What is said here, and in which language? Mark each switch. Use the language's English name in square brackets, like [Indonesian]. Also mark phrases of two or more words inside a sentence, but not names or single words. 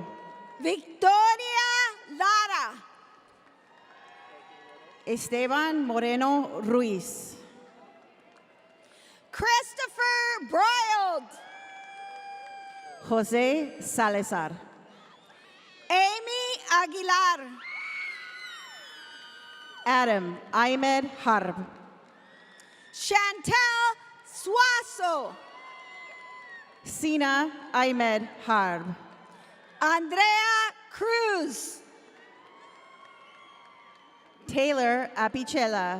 [English] Victoria Lara. Esteban Moreno Ruiz. Christopher Broiled. Jose Salazar. Amy Aguilar. Adam Ahmed Harb. Chantel Suazo. Sina Ahmed Harb. Andrea Cruz. Taylor Apichela.